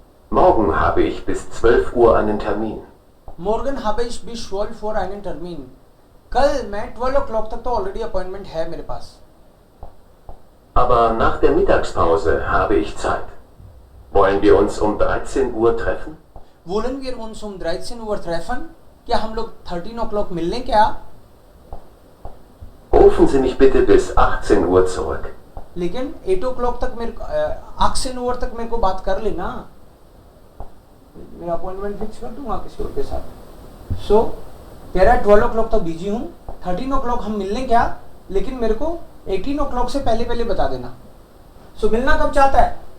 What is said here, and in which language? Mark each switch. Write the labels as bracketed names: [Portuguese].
[German] Morgen habe ich bis 12 Uhr einen Termin. Morgen habe ich bis 12 Uhr einen Termin. [Hindi] कल मैं 12 o'clock तक तो already appointment है मेरे पास. [German] Aber nach der Mittagspause habe ich Zeit. Wollen wir uns um 13 Uhr treffen? Wollen wir uns um 13 Uhr treffen? [Hindi] क्या हम लोग 13 o'clock मिल लें क्या? [German] Rufen Sie mich bitte bis 18 Uhr zurück. [Hindi] लेकिन 8 o'clock तक 18 Uhr तक मेरे को बात कर लेना. मैं अपॉइंटमेंट फिक्स कर दूंगा किसी और के साथ. सो तेरा 12 o'clock तक बिजी हूँ. 13 o'clock हम मिल लें क्या? लेकिन मेरे को 18 o'clock से पहले पहले बता देना. सो मिलना कब चाहता है?